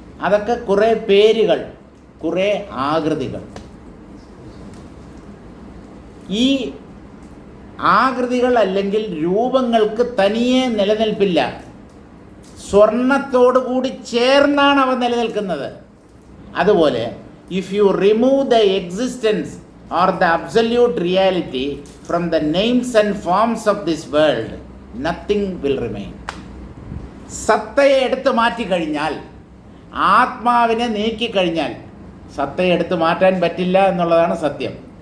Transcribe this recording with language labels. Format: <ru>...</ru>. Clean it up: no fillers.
<ml>അതൊക്കെ കുറേ പേരുകൾ, കുറേ ആകൃതികൾ. ഈ ആകൃതികൾ അല്ലെങ്കിൽ രൂപങ്ങൾക്ക് തനിയെ നിലനിൽപ്പില്ല. സ്വർണത്തോടു കൂടി ചേർന്നാണ് അവ നിലനിൽക്കുന്നത്. അതുപോലെ</ml> <en>If you remove the existence or the absolute reality from the names and forms of this world, nothing will remain.</en> <ml>സത്തയെ എടുത്തു മാറ്റിക്കഴിഞ്ഞാൽ, ആത്മാവിനെ നീക്കിക്കഴിഞ്ഞാൽ, സത്തയെ എടുത്തു മാറ്റാൻ പറ്റില്ല എന്നുള്ളതാണ് സത്യം.</ml>